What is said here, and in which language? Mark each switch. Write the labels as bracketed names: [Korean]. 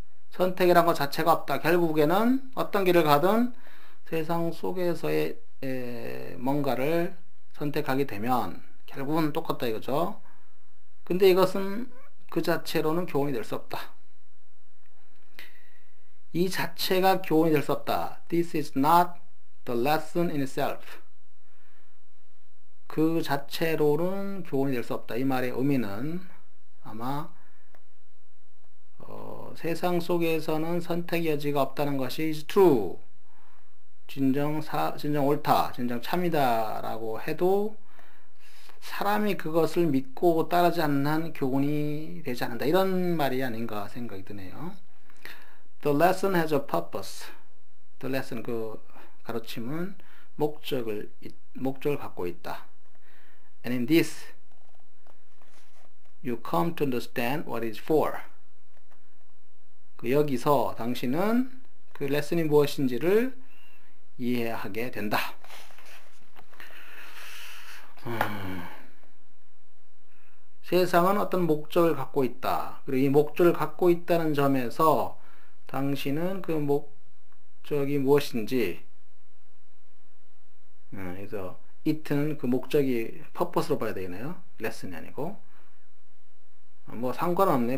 [Korean] 선택이란 것 자체가 없다. 결국에는 어떤 길을 가든 세상 속에서의 뭔가를 선택하게 되면 결국은 똑같다 이거죠. 근데 이것은 그 자체로는 교훈이 될 수 없다. 이 자체가 교훈이 될 수 없다. [English] This is not the lesson in itself. [Korean] 그 자체로는 교훈이 될 수 없다. 이 말의 의미는 아마 세상 속에서는 선택의 여지가 없다는 것이 [English] is true. [Korean] 진정 옳다, 진정 참이다 라고 해도 사람이 그것을 믿고 따르지 않는 한 교훈이 되지 않는다. 이런 말이 아닌가 생각이 드네요. [English] The lesson has a purpose. The lesson, [Korean] 그 가르침은 목적을 갖고 있다. [English] And in this, you come to understand what it is for. [Korean] 그 여기서 당신은 그 레슨이 무엇인지를 이해하게 된다. 세상은 어떤 목적을 갖고 있다. 그리고 이 목적을 갖고 있다는 점에서 당신은 그 목적이 무엇인지, 그래서 it는 그 목적이 purpose로 봐야 되겠네요. 레슨이 아니고. 뭐 상관없네.